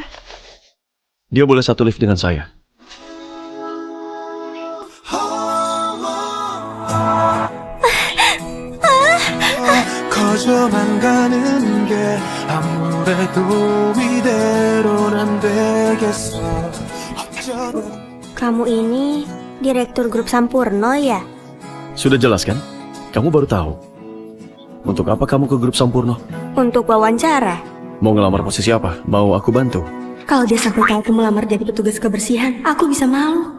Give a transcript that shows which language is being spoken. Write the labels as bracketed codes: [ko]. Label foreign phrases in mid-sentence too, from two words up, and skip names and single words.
[id] Dia boleh satu lift dengan saya. [ko] 거저만 가는 게 아무래도 이대로는 안 되겠어. [id] Kamu ini direktur grup Sampurno ya? Sudah jelas kan? Kamu baru tahu. Untuk apa kamu ke grup Sampurno? Untuk wawancara. Mau ngelamar posisi apa? Mau aku bantu? Kalau dia sampai tahu aku melamar jadi petugas kebersihan, aku bisa malu.